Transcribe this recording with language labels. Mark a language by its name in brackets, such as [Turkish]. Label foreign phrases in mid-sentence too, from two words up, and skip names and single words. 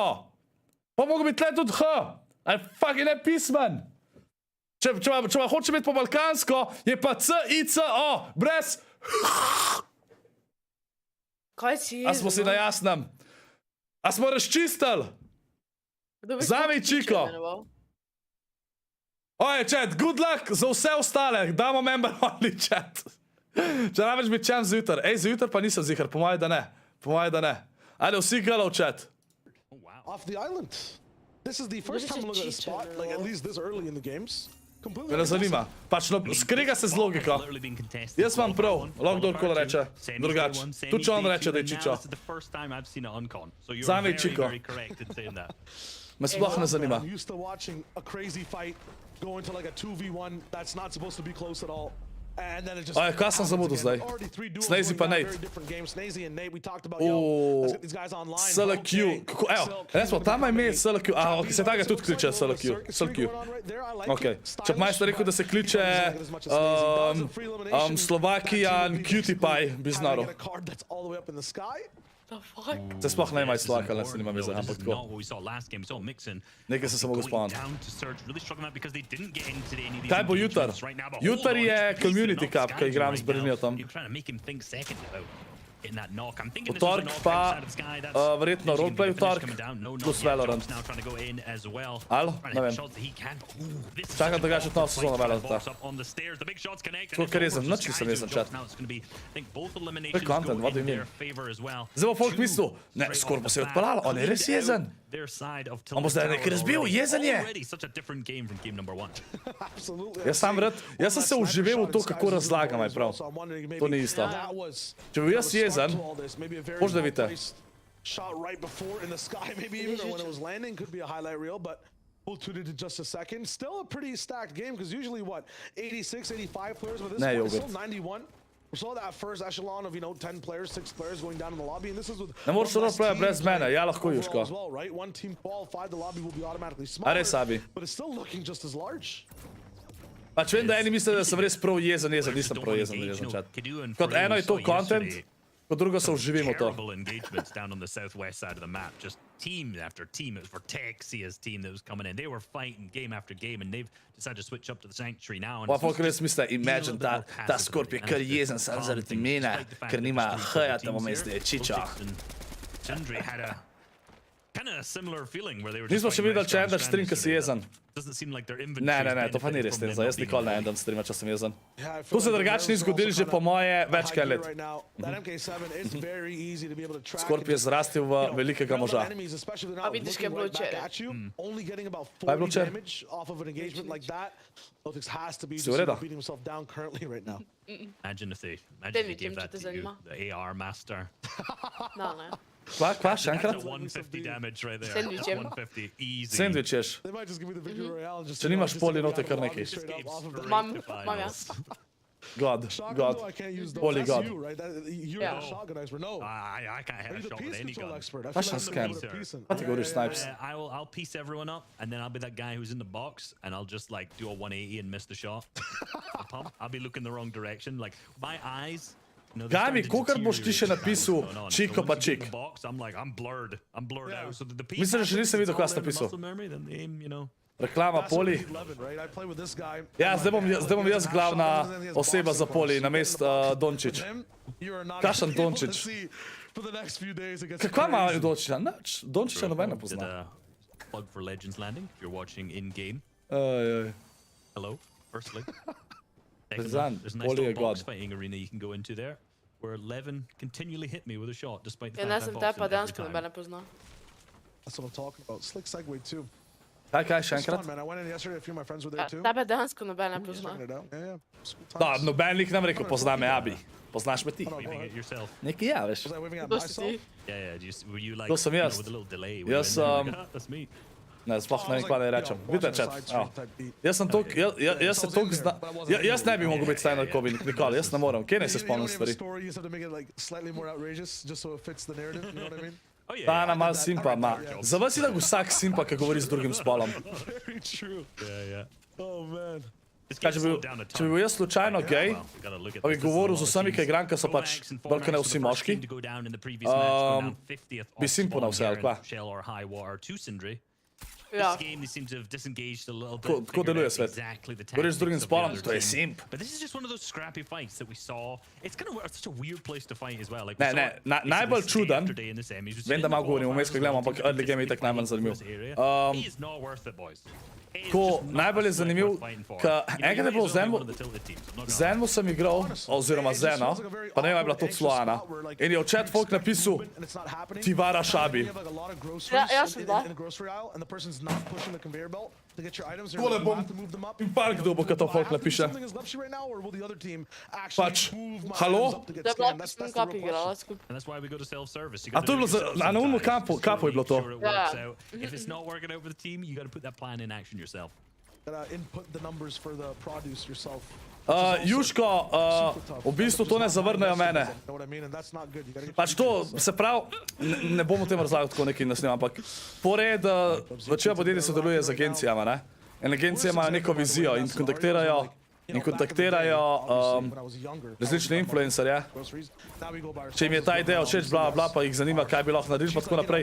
[Slovenian] Pa mogo biti tle tudi H. Ali fucking ne pismen. Če pa hoče biti po balkansko, je pa C-I-C-O. Brez... Kaj si je? A smo si na jasnem? A smo razčistili? Zame Čiko. Oje, chat, [English] good luck [Slovenian] za vse ostale. Damo [English] member only, [Slovenian] chat. Če rabiš biti čem zjutraj. Ej, zjutraj pa nisem zihar, po moje da ne. Ajde, vsi galov, chat. [English] Off the island. This is the first time I look at a spot, like at least this early in the games. [Slovenian] Me ne zanima. Pač, no, skriga se z logiko. Jaz imam prav, lahko kdorkoli reče. Drugač. Tu če on reče, da je Čičo. Zame je Čiko. Me sploh ne zanima. [English] I'm used to watching a crazy fight go into like a 2v1 that's not supposed to be close at all. And then it just [Slovenian] Oje, kaj sem zamudil zdaj? Snazy pa Nate. SLQ. Evo, resmo, tam ime je SLQ. A, ok, se tako tudi kliče SLQ. Ok. Če pa majster rekel, da se kliče Slovakian Cutie Pie, bi znaro. Se sploh ne ima Slovaka, ne se nima veze, ampak tako. Nekaj se samo go spomnim. Kaj bo jutar? Jutar je Community Cup, ki igram z Berlinijo tam. [English] getting that knock. I'm thinking [Slovenian] V [English] this was a [Slovenian] torek [English] knock [Slovenian] pa [English] outside of the sky. That's [Slovenian] verjetno [English] potentially [Slovenian] roleplay v [English] gonna be the finish [Slovenian] torek [English] coming down. No, not [Slovenian] plus [English] yet. [Slovenian] Valorant. [English] Jobs now trying to go in as well. [Slovenian] Alo? [English] Trying [Slovenian] Ne [English] to hit [Slovenian] vem. [English] shots that he can. Ooh, this is [Slovenian] Čakam [English] such a [Slovenian] drugače [English] awkward [Slovenian] to sezono [English] fight. [Slovenian] Valoranta. [English] Box up on the stairs. The big shots connect. [Slovenian] Tako ker jezen, nič nisem jezen, chat. [English] Now it's going to be, I think both eliminations [Slovenian] content, [English] go what do in you their mean? favor as well. [Slovenian] Zdaj bo folk mislil, ne, Scorp pa se je odpeljala, on je res jezen. On bo zdaj nekaj razbil, jezen je. [English] Already such a different game from game number 1. Absolutely. [Slovenian] Jaz sem se uživel v to, kako razlagam, aj prav. To ni isto. Če bi jaz jezen, boš da vidite. [English] Shot right before in the sky, maybe even or when it was landing, could be a highlight reel, but we'll tune it in just a second. Still a pretty stacked game because usually what 86, 85 players, but this one is still 91. We saw that first echelon of 10 players, 6 players going down in the lobby, and this is with [Slovenian] Ne moreš roleplaya brez mene, ja lahko [English] overall [Slovenian] Juško. [English] as well, right? One team qualified, the lobby will be automatically smaller, [Slovenian] A res, Abi. [English] but it's still looking just as large. [Slovenian] Pač vem, da eni mislijo, da sem res prav jezen, nisem prav jezen, chat. Kot eno je to content, kot drugo se uživimo to. [English] Terrible engagements down on the southwest side of the map. Just team after team. It was Vortexia's team that was coming in. They were fighting game after game, and they've decided to switch up to the Sanctuary now. [Slovenian] Pa folk res misle, imagine ta Scorp je kar jezen sam zaradi mene, ker nima H-ja tam vmes, da je čiča. [English] Sundry had a kind of similar feeling where they were [Slovenian] Nismo še videli, če en daš stream, ki si jezen. [English] Doesn't seem like their [Slovenian] Ne, [English] inventory. [Slovenian] to pa ni res, Tenza, jaz nikoli ne endam streama, če sem jezen. To se drugače ni zgodilo že po moje več kaj let. Scorp je zrastel v velikega moža. A vidiš, kaj je bilo včeraj. Kaj je bilo včeraj? Si v redu? [English] Imagine if they [Slovenian] vidim, [English] gave [Slovenian] če [English] that [Slovenian] te [English] to you, [Slovenian] zanima. [English] the AR master. [Slovenian] No, ne. Kva, še enkrat? [English] That's a 150 damage right there. [Slovenian] Sandwichem. [English] 150 easy. [Slovenian] Sandwich ješ. Če nimaš poli note, kar nekaj. Mam jaz. [English] God, holy God. [Slovenian] Ja. [English] I can't hit a shot with any gun. [Slovenian] Kakšen scam. Kaj ti govoriš, Snipes? [English] I'll piece everyone up, and then I'll be that guy who's in the box, and I'll just like do a 180 and miss the shot. I'll be looking the wrong direction. Like my eyes. [Slovenian] Gami, kolikor boš ti še napisal čiko pa čik? Mislim, da še nisem videl, kaj si napisal. Reklama poli. Ja, zdaj bom jaz glavna oseba za poli, namest Dončić. Kakšen Dončić? Kakva ima Dončića? Nič, Dončića noben ne pozna. [English] Plug for Legends Landing if you're watching in game. Hello, firstly. There's a nice little box fighting arena you can go into there, where Levin continually hit me with a shot, despite the [Slovenian] Ja, [English] fact [Slovenian] ne sem [English] I [Slovenian] te [English] boxed [Slovenian] pa [English] him [Slovenian] dejansko [English] every [Slovenian] noben [English] time. [Slovenian] ne pozna. [English] That's what I'm talking about. Slick segue too. Kaj, še enkrat? Man, I went in yesterday. A few of my friends were there too. [Slovenian] Tebe dejansko noben ne pozna. [English] Checking it out. Yeah. School [Slovenian] Da, [English] times. [Slovenian] noben lik nam rekel, pozna me, Abi. Poznaš me ti? [English] Waving it yourself. [Slovenian] Nekaj ja, veš. [English] Was I waving at [Slovenian] To si [English] myself? [Slovenian] ti. [English] Yeah. Were you like, [Slovenian] To sem jaz. [English] with a little delay? [Slovenian] Jaz, [English] That's me. [Slovenian] Ne, sploh ne vem, kva ne rečem. Vidite, chat. Jaz sem tok, jaz se tok jaz ne bi mogel biti stand-up komik nikoli, jaz ne morem. Kje ne se spomnim stvari? [English] Story, you just have to make it like slightly more outrageous, just so it fits the narrative. You know what I mean? Oh yeah. [Slovenian] Ta ena mal simpa ima. Za vas je tako vsak simpa, ki govori z drugim spolom. [English] Very true. Yeah. Oh man. [Slovenian] Kaj, če bi bil jaz slučajno gej, pa bi govoril z vsemi, ki igram, ki so pač bolj kot ne vsi moški, bi simpo na vse, ali kva? Ja. Tako deluje svet. Govoriš z drugim spolom, to je simp. [English] But this is just one of those scrappy fights that we saw. It's kind of such a weird place to fight as well. Like [Slovenian] Ne, najbolj čuden, vem, da malo govorim vmes, ko gledam, ampak [English] early game [Slovenian] je itak najmanj zanimiv. [English] He is not worth it, boys. [Slovenian] Ko najbolj je zanimiv, ka enkrat je bilo z Envo sem igral, oziroma z eno, pa ne vem, je bila to Sloana, in je v chat folk napisal, ti varaš Abi. Ja, jaz sem da. Tole bom in par kdo bo, kad to folk napiše. Pač, halo? To je bilo, ko sem kap igrala skupaj. [English] And that's why we go to self-service. [Slovenian] A to je bilo na unmu kapu je bilo to. Ja. [English] If it's not working out for the team, you got to put that plan in action yourself. Input the numbers for the produce yourself. [Slovenian] Juško, v bistvu to ne zavrnejo mene. [English] Know what I mean? And that's not good. You gotta get [Slovenian] Pač to, se pravi, ne bom o tem razlagal tako nekaj nasnim, ampak pored, večina podjetij sodeluje z agencijama, ne? In agencije imajo neko vizijo in kontaktirajo različne influencerje. Če jim je ta ideja všeč, bla, bla, pa jih zanima, kaj bi lahko naredili, pa tako naprej.